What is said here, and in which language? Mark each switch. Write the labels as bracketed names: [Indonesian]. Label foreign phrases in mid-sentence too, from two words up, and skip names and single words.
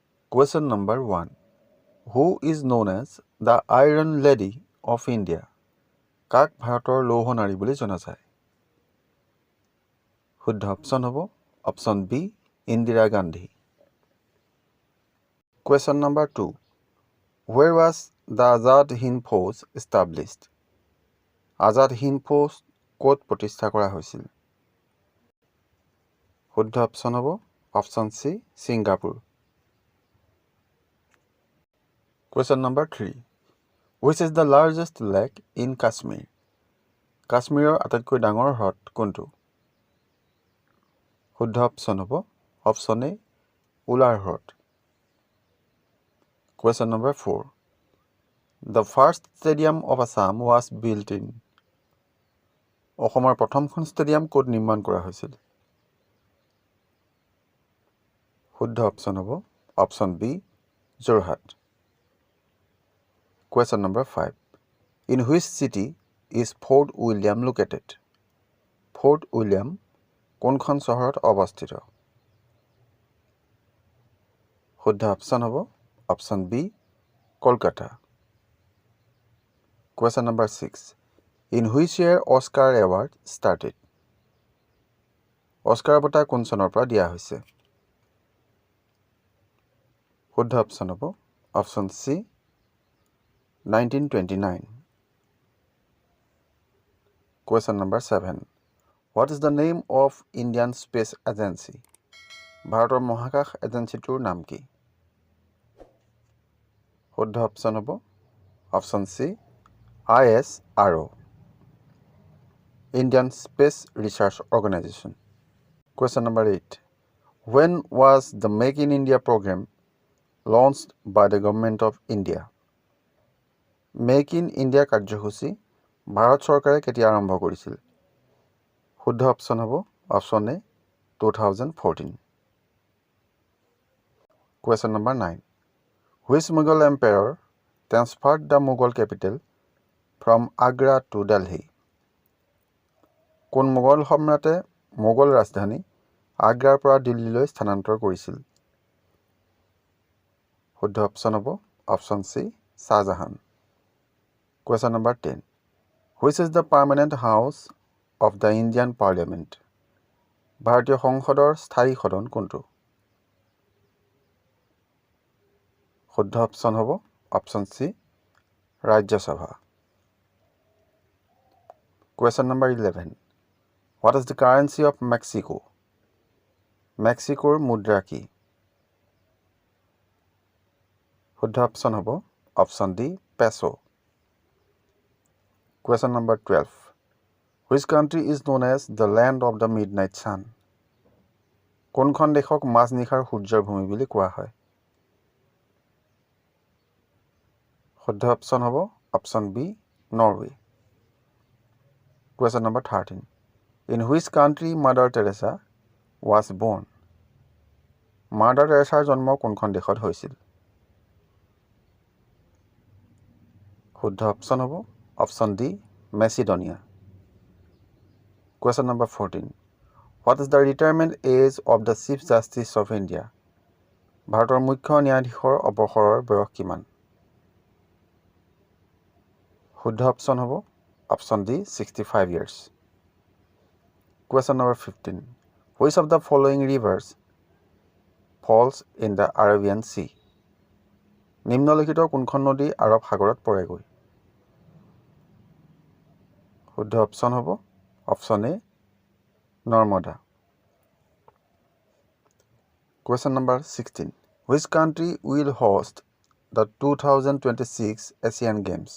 [English] Question number 1. Who is known as the Iron Lady of India? [Assamese] কাক ভাৰতৰ লৌহ নাৰী বুলি জনা যায়? শুদ্ধ অপশ্যন হ'ব অপশ্যন বি ইন্দিৰা গান্ধী। [English] Question number 2. Where was the Azad Hind Force established? [Assamese] Azad Hind Force ক'ত প্ৰতিষ্ঠা কৰা হৈছিল? শুদ্ধ অপশ্যন হ'ব অপশ্যন চি ছিংগাপুৰ। [English] Question number 3. Which is the largest lake in Kashmir? [Assamese] কাশ্মীৰৰ আটাইতকৈ ডাঙৰ হ্ৰদ কোনটো? শুদ্ধ অপশ্যন হ'ব অপশ্যন এ উলাৰ হ্ৰদ। [English] Question number 4. The first stadium of Assam was built in. [Assamese] অসমৰ প্ৰথমখন ষ্টেডিয়াম ক'ত নিৰ্মাণ কৰা হৈছিল? শুদ্ধ অপশ্যন হ'ব অপশ্যন বি যোৰহাট। [English] Question number 5. In which city is Fort William located? [Assamese] Fort William কোনখন চহৰত অৱস্থিত? শুদ্ধ অপশ্যন হ'ব অপশ্যন বি কলকাতা। [English] Question number 6. In which year Oscar award started? [Assamese] অস্কাৰ বঁটা কোন চনৰ পৰা দিয়া হৈছে? শুদ্ধ অপশ্যন হ'ব অপশ্যন চি 1929। [English] Question number 7. What is the name of Indian Space Agency? [Assamese] ভাৰতৰ মহাকাশ এজেন্সিটোৰ নাম কি? শুদ্ধ অপশ্যন হ'ব অপশ্যন চি ISRO, Indian Space Research Organization. [English] Question number 8. When was the Make in India program launched by the government of India? [Assamese] Make in India কাৰ্যসূচী ভাৰত চৰকাৰে কেতিয়া আৰম্ভ কৰিছিল? শুদ্ধ অপশ্যন হ'ব অপশ্যন এ 2014। [English] Question number 9. Which Mughal emperor transferred the Mughal capital from Agra to Delhi? [Assamese] কোন মোগল সম্ৰাটে মোগল ৰাজধানী আগ্ৰাৰ পৰা দিল্লীলৈ স্থানান্তৰ কৰিছিল? শুদ্ধ অপশ্যন হ'ব অপশ্যন চি শাহজাহান। [English] Question number 10. Which is the permanent house of the Indian Parliament? [Assamese] ভাৰতীয় সংসদৰ স্থায়ী সদন কোনটো? শুদ্ধ অপশ্যন হ'ব অপশ্যন চি ৰাজ্যসভা। [English] Question number 11. What is the currency of Mexico? [Assamese] মেক্সিকোৰ মুদ্ৰা কি? শুদ্ধ অপশ্যন হ'ব অপশ্যন ডি পেছো। [English] Question number 12. Which country is known as the land of the midnight sun? [Assamese] কোনখন দেশক মাজনিশাৰ সূৰ্যৰ ভূমি বুলি কোৱা হয়? শুদ্ধ অপশ্যন হ'ব অপশ্যন বি নৰৱে। [English] Question number 13. In which country Mother Teresa was born? [Assamese] মাদাৰ টেৰেছাৰ জন্ম কোনখন দেশত হৈছিল? শুদ্ধ অপশ্যন হ'ব অপশ্যন ডি মেচিডোনিয়া। [English] Question number 14. What is the retirement age of the Chief Justice of India? [Assamese] ভাৰতৰ মুখ্য ন্যায়াধীশৰ অৱসৰৰ বয়স কিমান? শুদ্ধ অপশ্যন হ'ব অপশ্যন ডি 65 years। [English] Question number 15. Which of the following rivers falls in the Arabian Sea? [Assamese] নিম্নলিখিত কোনখন নদী আৰব সাগৰত পৰেগৈ? শুদ্ধ অপশ্যন হ'ব অপশ্যন এ নৰ্মদা। [English] Question number 16. Which country will host the 2026 Asian Games?